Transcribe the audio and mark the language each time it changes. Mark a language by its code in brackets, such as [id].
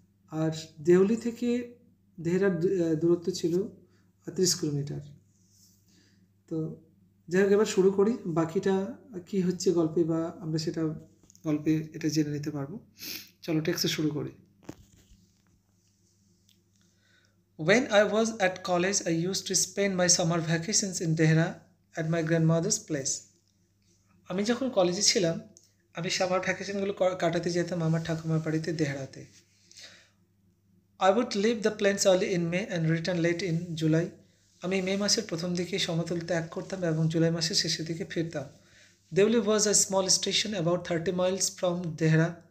[bn] আর দেউলি থেকে দেহরার দূরত্ব ছিল 30 কিলোমিটার। তো যাই হোক, এবার শুরু করি। বাকিটা কি হচ্ছে গল্পে, বা আমরা সেটা গল্পে এটা জেনে নিতে পারবো। চলো টেক্সটে শুরু করি। [en] When I was at college, I used to spend my summer vacations in Dehra at my grandmother's place. [bn] আমি যখন কলেজে ছিলাম, আমি সামার ভ্যাকেশনগুলো কাটাতে যেতাম আমার ঠাকুমার বাড়িতে দেহরাতে। [en] I would leave the plains early in May and return late in July. [bn] আমি মে মাসের প্রথম দিকে সমতল ত্যাগ করতাম এবং জুলাই মাসের শেষের দিকে ফিরতাম। [en] Deoli was a small station about 30 miles from Dehra.